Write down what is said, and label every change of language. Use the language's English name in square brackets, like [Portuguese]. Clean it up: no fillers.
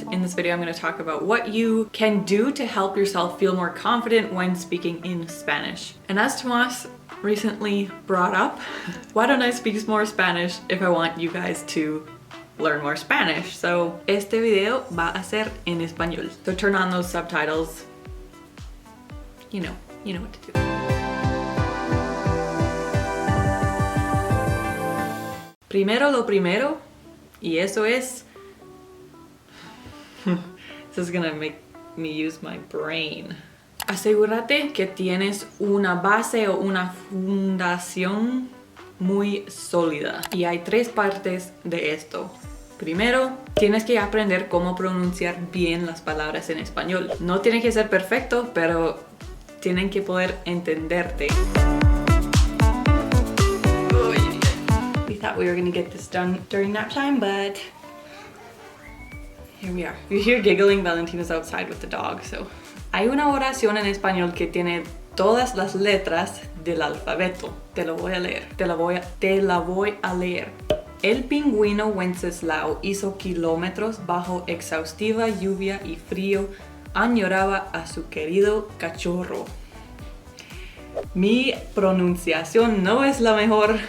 [English] In this video I'm going to talk about what you can do to help yourself feel more confident when speaking in Spanish. And as Tomas recently brought up, why don't I speak more Spanish if I want you guys to learn more Spanish? [Spanish] So este video va a ser en español. [English] So turn on those subtitles. You know what to do. [Spanish] Primero lo primero, y eso es... [English] This is gonna make me use my brain. [Spanish] Asegúrate que tienes una base o una fundación muy sólida. Y hay tres partes de esto. Primero, tienes que aprender cómo pronunciar bien las palabras en español. No tiene que ser perfecto, pero tienen que poder entenderte. [English] We thought we were gonna get this done during nap time, but here we are. You hear giggling, Valentina's outside with the dog, so. [Spanish] Hay una oración en español que tiene todas las letras del alfabeto. Te lo voy a leer. Te la voy a leer. El pingüino Wenceslao hizo kilómetros bajo exhaustiva lluvia y frío. Añoraba a su querido cachorro. Mi pronunciación no es la mejor.